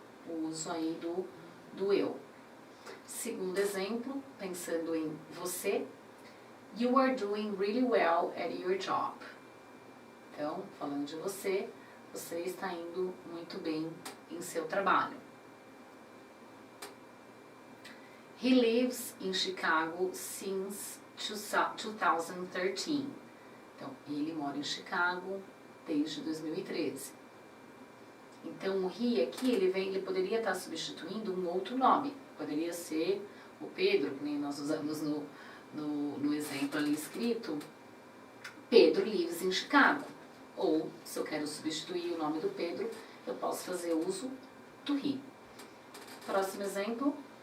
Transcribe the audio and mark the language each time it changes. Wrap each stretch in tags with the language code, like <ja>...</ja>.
<pt>O uso aí do eu. Segundo exemplo, pensando em você,</pt> <en>you are doing really well at your job.</en> <pt>Então, falando de você, você está indo muito bem em seu trabalho.</pt> <en>He lives in Chicago since 2013.</en> <pt>Então, ele mora em Chicago desde 2013. Então, o he aqui, ele poderia estar substituindo um outro nome. Poderia ser o Pedro, que nem nós usamos no exemplo ali escrito.</pt> <en>Pedro lives in Chicago.</en> <pt>Ou, se eu quero substituir o nome do Pedro, eu posso fazer uso do he. Próximo exemplo.</pt>